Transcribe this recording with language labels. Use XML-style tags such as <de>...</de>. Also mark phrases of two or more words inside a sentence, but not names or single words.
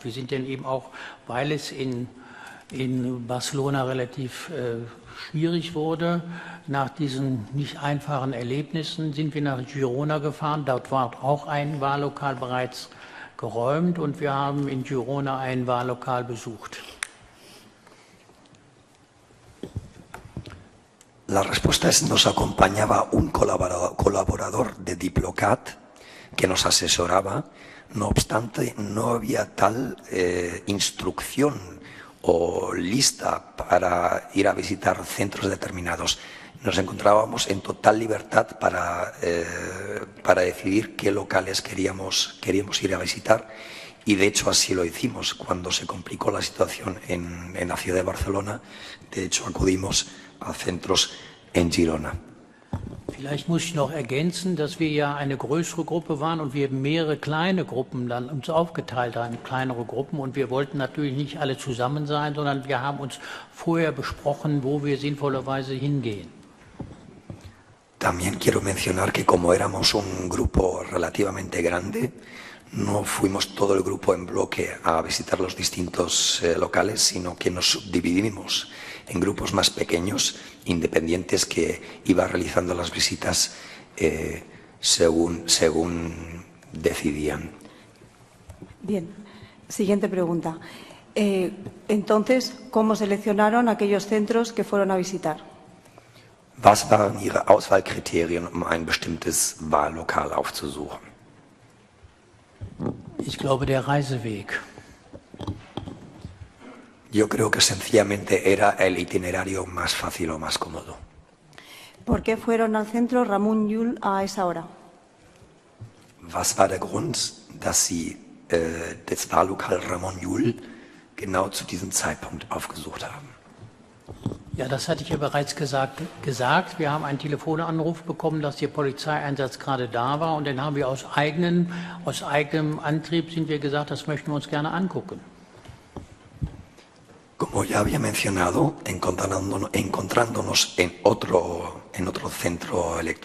<de>Wir sind dann eben auch, weil es in Barcelona relativ schwierig wurde, nach diesen nicht einfachen Erlebnissen sind wir nach Girona gefahren. Dort war auch ein Wahllokal bereits geräumt und wir haben in Girona ein Wahllokal besucht.</de> <es>La respuesta es, nos acompañaba un colaborador de Diplocat que nos asesoraba. No obstante, no había tal instrucción o lista para ir a visitar centros determinados. Nos encontrábamos en total libertad para decidir qué locales queríamos ir a visitar y de hecho así lo hicimos. Cuando se complicó la situación en la ciudad de Barcelona, de hecho acudimos a centros en Girona.</es> <de>Vielleicht muss ich noch ergänzen, dass wir ja eine größere Gruppe waren und wir mehrere kleine Gruppen dann uns aufgeteilt haben, kleinere Gruppen. Und wir wollten natürlich nicht alle zusammen sein, sondern wir haben uns vorher besprochen, wo wir sinnvollerweise hingehen.</de> <es>También quiero mencionar que como éramos un grupo relativamente grande, no fuimos todo el grupo en bloque a visitar los distintos locales, sino que nos subdividimos en grupos más pequeños, independientes, que iba realizando las visitas según decidían. Bien, siguiente pregunta. Entonces, ¿cómo seleccionaron aquellos centros que fueron a visitar?</es> <de>Was waren Ihre Auswahlkriterien, um ein bestimmtes Wahllokal aufzusuchen? Ich glaube, der Reiseweg.</de> <es>Yo creo que sencillamente era el itinerario más fácil o más cómodo. ¿Por qué fueron al centro Ramón Llull a esa hora?</es> <de>Was war der Grund, dass Sie das Wahllokal Ramón Llull genau zu diesem Zeitpunkt aufgesucht haben? Ja, das hatte ich ja bereits gesagt. Wir haben einen Telefonanruf bekommen, dass der Polizeieinsatz gerade da war, und dann haben wir aus eigenem Antrieb sind wir gesagt, das möchten wir uns gerne angucken.</de> <es>Como ya había mencionado, encontrándonos en otro centro electoral</es>